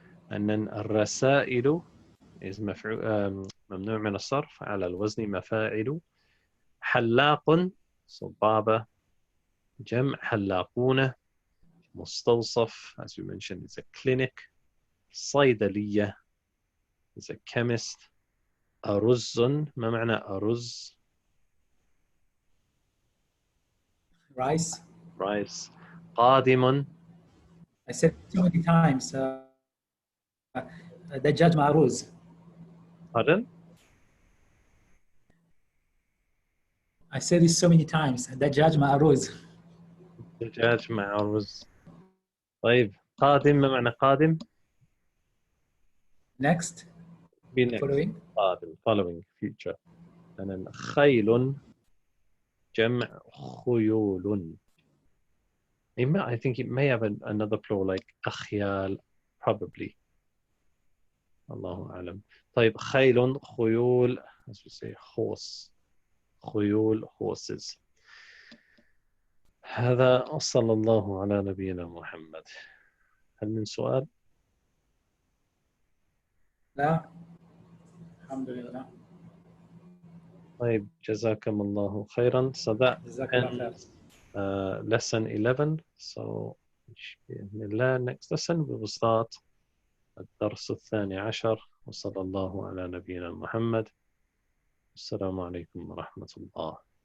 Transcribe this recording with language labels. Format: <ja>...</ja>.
<en>And then</en> <ar>الرسائل is ممنوع من الصرف, على الوزن مفاعل.</ar> <en>حلاق, so barber.</en> <ar>جمع حلاقون.</ar> <en>مستوصف, as we mentioned, is a clinic. صيدلية is a chemist.</en> <ar>أرز, ما معنى أرز?</ar> <en>Rice. Rice. قادم. I said so many times.</en> <ar>دجاج مع رز.</ar> <en>Pardon? I said this so many times.</en> <ar>دجاج مع رز. دجاج مع رز. طيب, قادم, ما معنى قادم?</ar> <en>Next. Be next. Following. قادم, following, future. and then خيل جمع خيول. I think it may have another plural like أخيال, probably.</en> <ar>الله أعلم.</ar> <en>طيب خيل خيول, as we say horse, خيول horses.</en> <ar>هذا وصلى الله على نبينا محمد. هل من سؤال؟ لا الحمد لله. طيب جزاكم الله خيرا.</ar> <en>So that</en> <ar>جزاك الله خير.</ar> <en>ends lesson 11. So بإذن الله next lesson we will start</en> <ar>الدرس الثاني عشر. وصلى الله على نبينا محمد. السلام عليكم ورحمة الله.</ar>